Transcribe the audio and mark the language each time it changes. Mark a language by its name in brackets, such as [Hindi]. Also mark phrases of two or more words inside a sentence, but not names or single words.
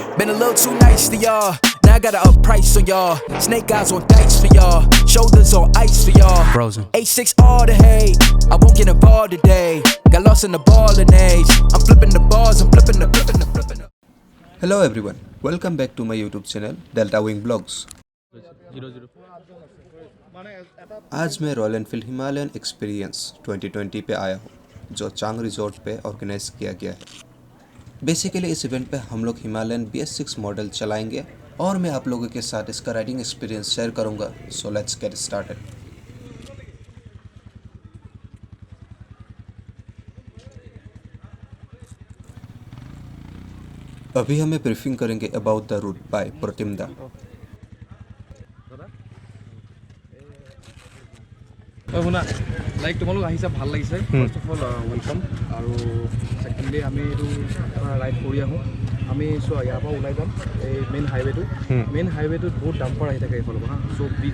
[English] Been a little too nice to y'all. Now I gotta up price on y'all. Snake eyes on dice for y'all. Shoulders on ice for y'all. Frozen. 8-6 all the hate. I won't get involved today. Got lost in the ball and age. I'm flipping the bars. I'm flipping the. Hello everyone. Welcome back to my YouTube channel DeltaWing Vlogs. [Hindi] आज मैं रॉयल एनफील्ड हिमालयन एक्सपीरियंस 2020 पे आया हूँ, जो चांग रिजॉर्ट पे ऑर्गेनाइज किया गया है। बेसिकली इस इवेंट पे हम लोग हिमालयन BS6 मॉडल चलाएंगे और मैं आप लोगों के साथ इसका [English] riding experience share [Hindi] करूँगा। [English] so let's get started. [Hindi] अभी हमें ब्रीफिंग करेंगे [English] about the route by [Hindi] प्रतिमदा। [Assamese] শুনা লাইক তোমালোক আহিছা ভাল লাগিছে [English] first of all welcome [Assamese] আৰু সেকেন্ডলি আমি এইটো ৰাইড কৰি আহোঁ আমি চোৱা ইয়াৰ পৰা ওলাই যাম এই মেইন হাইৱেটোত বহুত ডাম্পাৰ আহি থাকে এইফালৰ পৰা চ' বি